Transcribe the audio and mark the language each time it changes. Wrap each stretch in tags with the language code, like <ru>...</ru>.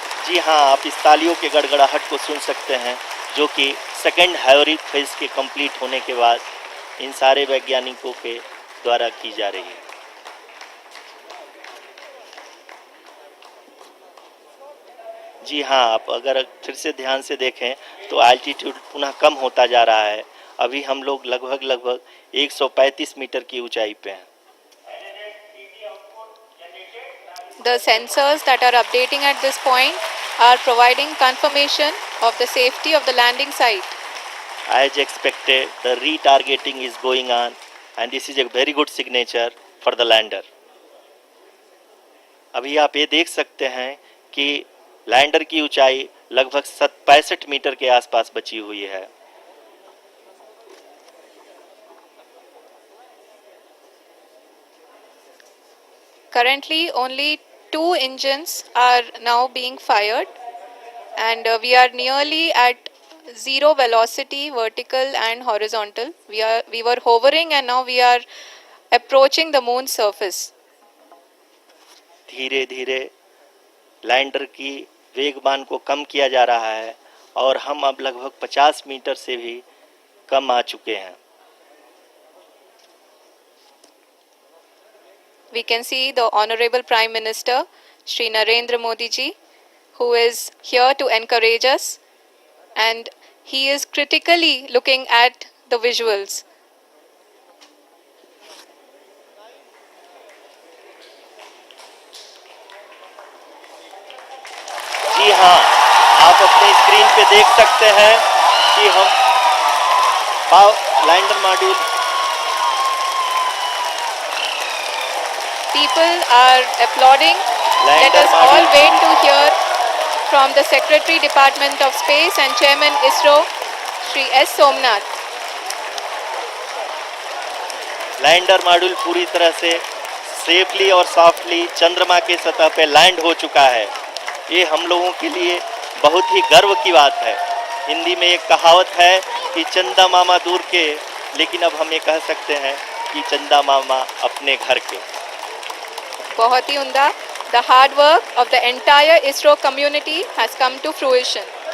<hi>जी हाँ, आप इस तालियों के गड़गड़ाहट को सुन सकते हैं जो कि सेकंड हैवरिक फेज के कंप्लीट होने के बाद इन सारे वैज्ञानिकों के द्वारा की जा रही है। जी हाँ, आप अगर फिर से ध्यान से देखें तो एल्टीट्यूड पुनः कम होता जा रहा है। अभी हम लोग लगभग 135 मीटर की ऊंचाई पे हैं।</hi> <en>The sensors that are updating at this point are providing confirmation of the safety of the landing site. As expected, the retargeting is going on and this is a very good signature for the lander.</en> <hi>अभी आप ये देख सकते हैं कि lander की ऊंचाई लगभग 65 मीटर के आसपास बची हुई है।</hi> <en>Currently, only 2 engines are now being fired, and we are nearly at zero velocity, vertical and horizontal. We were hovering, and now we are approaching the moon's surface.</en> <hi>धीरे धीरे लैंडर की वेगमान को कम किया जा रहा है और हम अब लगभग 50 मीटर से भी कम आ चुके हैं।</hi> <en>We can see the Honorable Prime Minister, Shri Narendra Modi ji, who is here to encourage us, and he is critically looking at the visuals.</en> <hi>जी हाँ, आप अपने स्क्रीन पे देख सकते हैं कि हम lander module</hi> <en>People are applauding. Let us all wait to hear from the Secretary Department of Space and Chairman ISRO, Shri S. Somnath.</en> <hi>Lander module पूरी तरह से सेफली और सॉफ्टली चंद्रमा के सतह पे लैंड हो चुका है। ये हम लोगों के लिए बहुत ही गर्व की बात है। हिंदी में एक कहावत है कि चंदा मामा दूर के, लेकिन अब हम ये कह सकते हैं कि चंदा मामा अपने घर के। बहुत ही उम्दा।</hi> <en>The hard work of the entire ISRO community has come to fruition.</en>